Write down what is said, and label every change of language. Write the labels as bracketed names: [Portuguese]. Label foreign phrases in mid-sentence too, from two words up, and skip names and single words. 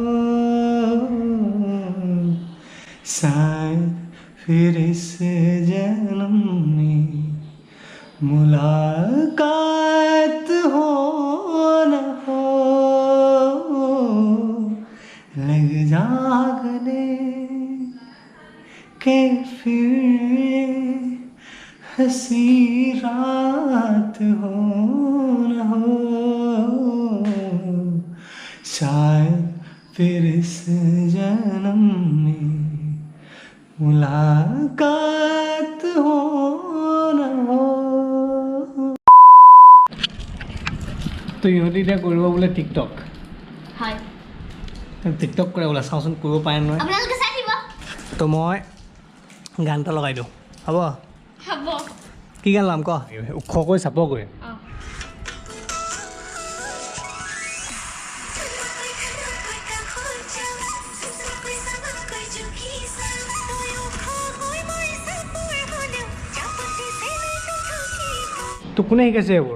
[Hindi] शायद फिर इस जन्म में मुलाकात हो न हो, लग जा गले के फिर हंसी रात हो न हो, शायद फिर इस जन्म में मुलाकात हो न हो। [Assamese] তো ইহঁতে এতিয়া কৰিব বোলে টিকটক হয় টিকটক কৰে বোলে চাওঁচোন কৰিব পাৰে নহয় আপোনালোকে চাই দিব তো মই গান এটা লগাই দিওঁ হ'ব হ'ব কি গান লগাম ক ওখকৈ চাপকৈ তো কোনে শিকাইছে এইবোৰ